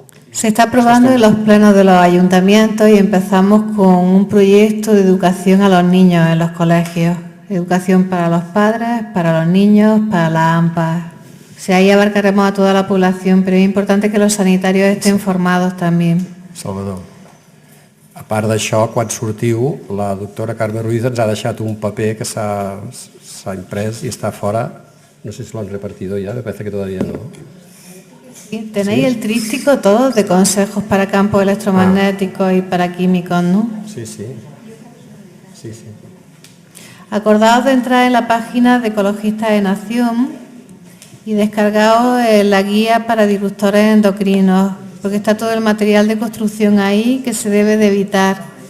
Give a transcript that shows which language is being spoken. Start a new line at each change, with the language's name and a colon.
Spanish: Se está aprobando en los plenos de los ayuntamientos y empezamos con un proyecto de educación a los niños en los colegios. Educación para los padres, para los niños, para las AMPAs. O sea, ahí abarcaremos a toda la población, pero es importante que los sanitarios estén formados también.
Catalan: Salvador, a part d'això, quan sortiu, la doctora Carme Ruiz ens ha deixat un paper que s'ha imprès i està fora.
Spanish: No sé si lo han repartido ya, me parece que todavía no. Sí, tenéis el tríptico todos de consejos para campos electromagnéticos y para químicos, ¿no? Sí, sí. Sí, sí. Acordaos de entrar en la página de Ecologistas de Nación y descargaos la guía para disruptores endocrinos, porque está todo el material de construcción ahí que se debe de evitar.